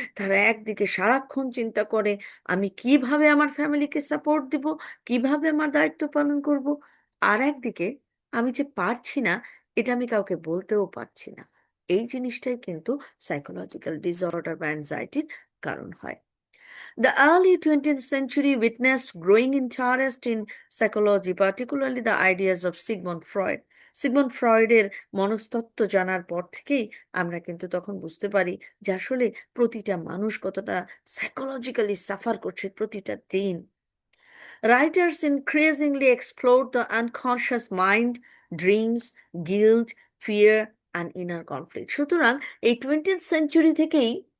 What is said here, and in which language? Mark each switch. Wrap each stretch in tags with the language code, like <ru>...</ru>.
<bn>তারা একদিকে সারাক্ষণ চিন্তা করে, আমি কিভাবে আমার ফ্যামিলিকে সাপোর্ট দিব, কিভাবে আমার দায়িত্ব পালন করব, আর একদিকে আমি যে পারছি না, এটা আমি কাউকে বলতেও পারছি না। এই জিনিসটাই কিন্তু সাইকোলজিক্যাল ডিসঅর্ডার বা অ্যাংজাইটির কারণ হয়।</bn> <en>The early 20th century witnessed growing interest in psychology, particularly the ideas of Sigmund Freud.</en> <bn>Sigmund ফ্রয়েডের মনস্তত্ত্ব জানার পর থেকেই আমরা কিন্তু তখন বুঝতে পারি যে আসলে প্রতিটা মানুষ কতটা সাইকোলজিক্যালি সাফার করছে প্রতিটা দিন।</bn> <en>Writers increasingly explored the unconscious mind, dreams, guilt, fear and inner conflict.</en> <bn>সুতরাং এই 20th সেঞ্চুরি থেকেই</bn>